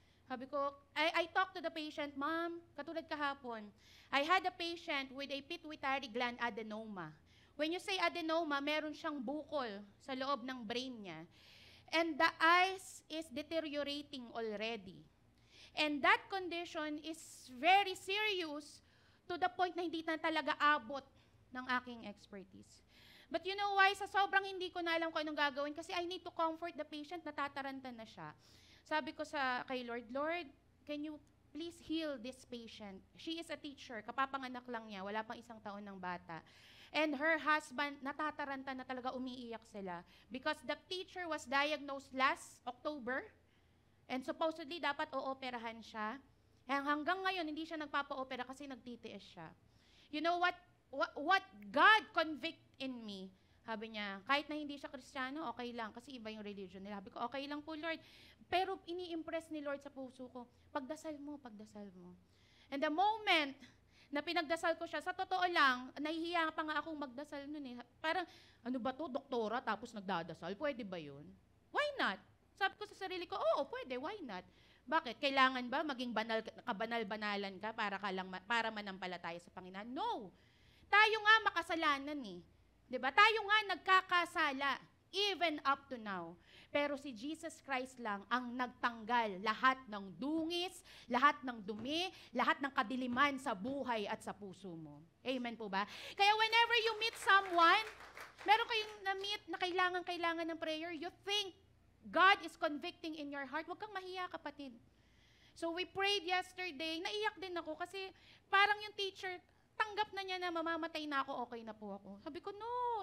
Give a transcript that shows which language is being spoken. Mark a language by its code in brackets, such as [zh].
[en] Sabi ko, I talk to the patient, Ma'am, [tl] katulad kahapon, [en] I had a patient with a pituitary gland adenoma. When you say adenoma, [tl] meron siyang bukol sa loob ng brain niya. [en] And the eyes is deteriorating already. And that condition is very serious to the point [tl] na hindi na talaga abot ng aking expertise. But you know why? Sa sobrang hindi ko na alam kung anong gagawin kasi [en] I need to comfort the patient, [tl] natataranta na siya. Sabi ko kay [en] Lord, Lord, can you please heal this patient? She is a teacher, [tl] kapapanganak lang niya, wala pang 1 taon ng bata. And her husband, natataranta na talaga, umiiyak sila. [en] Because the teacher was diagnosed last October, and supposedly [tl] dapat ooperahan siya. And hanggang ngayon, hindi siya nagpapa-opera kasi nagtitiis siya. [en] You know what God convict in me? [tl] Sabi niya, kahit na hindi siya Kristiyano, okay lang, kasi iba yung religion nila. Sabi ko, okay lang po, Lord. Pero ini-impress ni Lord sa puso ko, pagdasal mo, pagdasal mo. And the moment na pinagdasal ko siya, sa totoo lang, nahihiya pa nga akong magdasal nun eh. Parang, ano ba to, doktora, tapos nagdadasal? Pwede ba yun? Why not? Sabi ko sa sarili ko, oo, pwede, why not? Bakit? Kailangan ba maging kabanal-banalan ka para manampalataya sa Panginoon? No! Tayo nga makasalanan eh. 'Di ba? Tayo nga nagkakasala even up to now. Pero si Jesus Christ lang ang nagtanggal lahat ng dungis, lahat ng dumi, lahat ng kadiliman sa buhay at sa puso mo. Amen po ba? Kaya whenever you meet someone, meron kayong na-meet na kailangan ng prayer, [en] you think God is convicting in your heart, [tl] huwag kang mahiya, kapatid. So we prayed yesterday, naiyak din ako kasi parang yung teacher, tanggap na niya na mamamatay na ako, okay na po ako. Sabi ko, no.